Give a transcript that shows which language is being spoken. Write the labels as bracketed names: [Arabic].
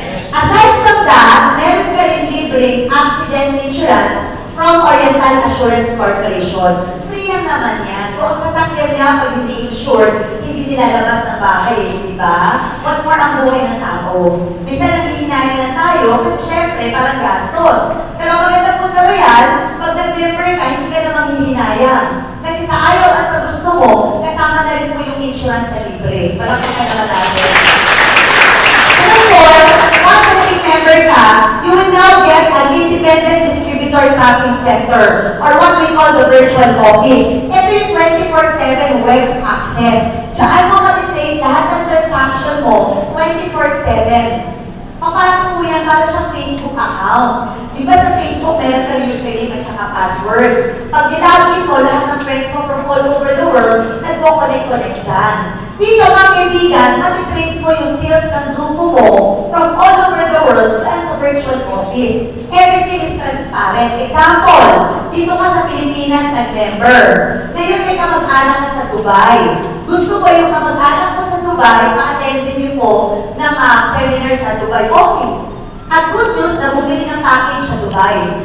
[English] Aside from that, [Filipino] meron ka rin libreng [English] accident insurance from Oriental Assurance Corporation. [Filipino] Free yan naman yan. Kung ang sasakyan niya pag hindi insured, hindi nilalabas ng bahay, di ba? [English] What more [Filipino] ang buhay ng tao? Minsan nanghihinayang na tayo kasi syempre parang gastos. Pero maganda po sa Royal, pag nag-member ka, hindi ka na manghihinayang. Kasi sa ayaw at sa gusto mo, kasama na rin po yung insurance sa libre. Parang ka naman natin. [English] Therefore, once [Filipino] nag-member ka, [English] you will now get an independent distributor tracking center or what we call the virtual office. [Filipino] Ito yung 24/7 web access. Diyan mo ma-replace lahat ng transaction mo 24/7. Paano po yan? Para siyang Facebook account. Di ba sa Facebook, meron ka username at saka password. Pag nilagin mo, lahat ng friends mo [English] from all over the world, [Filipino] nagko-connect dyan. Dito, mga kaibigan, matitrace mo yung sales ng grupo mo [English] from all over the world [Filipino] dyan sa virtual office. [English] Everything is transparent. [Filipino] Example, dito ka sa Pilipinas nag-member. Ngayon may kamag-anak ka sa Dubai. Gusto ko yung kamag-anak ko sa Dubai, ma-attendin niyo po ng seminar sa Dubai office. At [English] good news [Filipino] na bumili ng package sa Dubai.